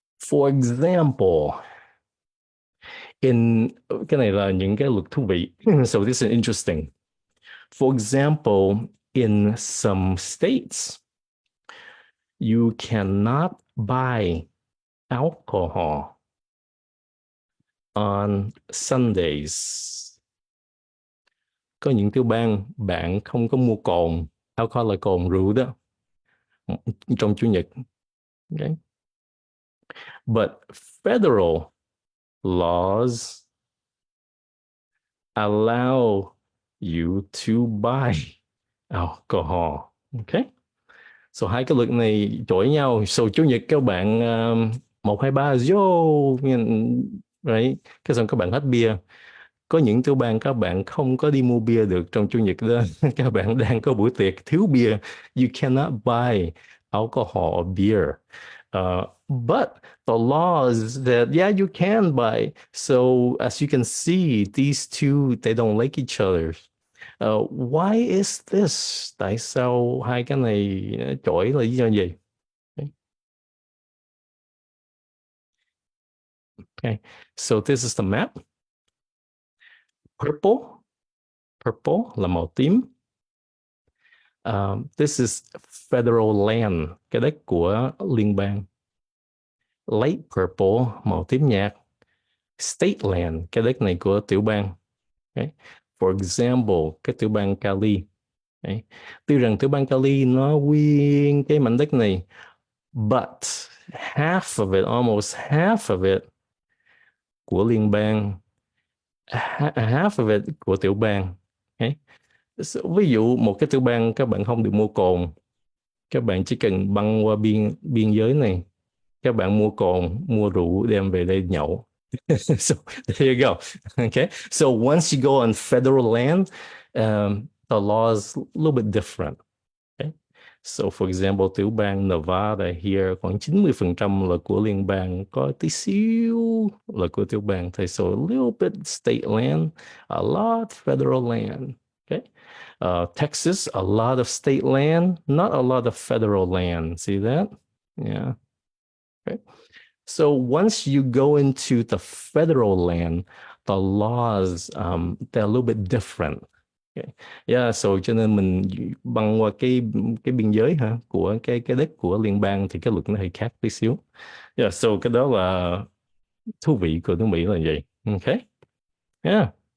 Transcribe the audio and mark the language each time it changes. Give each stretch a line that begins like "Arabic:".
English: For example,
Vietnamese: cái này là những cái luật thú vị.
English: So this is interesting. For example, in some states, you cannot buy alcohol on Sundays.
Vietnamese: Có những tiểu bang bạn không có mua cồn, alcohol là cồn rượu đó, trong chủ nhật.
English: Okay. But federal laws allow you to buy alcohol. Okay.
Vietnamese: So hai cái luật này chọi nhau. So chủ nhật các bạn 1, 2, 3 vô, right? Cái xong các bạn hết bia. Có những tiểu bang các bạn không có đi mua bia được trong chủ nhật đó. Các bạn đang có buổi tiệc thiếu bia.
English: You cannot buy alcohol or beer. But the law is that, yeah, you can buy. So as you can see, these two, they don't like each other. Why is this?
Vietnamese: Tại sao hai cái này chọi là lý do gì?
English: Okay. So this is the map. Purple
Vietnamese: là màu tím.
English: This is federal land,
Vietnamese: cái đất của liên bang. Light purple, màu tím nhạt.
English: State land,
Vietnamese: cái đất này của tiểu bang. Okay. For example, cái tiểu bang Cali. Okay. Tuy rằng tiểu bang Cali nó nguyên cái mảnh đất này,
English: but half of it, almost half of it
Vietnamese: của liên bang,
English: half of it
Vietnamese: của tiểu bang. Okay. So, ví dụ một cái tiểu bang các bạn không được mua cồn, các bạn chỉ cần băng qua biên giới này, các bạn mua cồn, mua rượu đem về đây nhậu.
English: So there you go. Okay. So once you go on federal land, the law is a little bit different. Okay.
Vietnamese: So for example, tiểu bang Nevada here khoảng 90% là của liên bang, có tí xíu là của tiểu bang.
English: So a little bit state land, a lot federal land. Okay. Texas, a lot of state land, not a lot of federal land. See that? Yeah. Okay. So once you go into the federal land, the laws, they're a little bit different. Okay.
Vietnamese: Yeah, so cho nên mình băng qua cái biên giới hả của cái đất của liên bang thì cái luật nó hơi khác tí xíu. Yeah, so cái đó là thú vị của nước Mỹ là vậy. Okay. Yeah.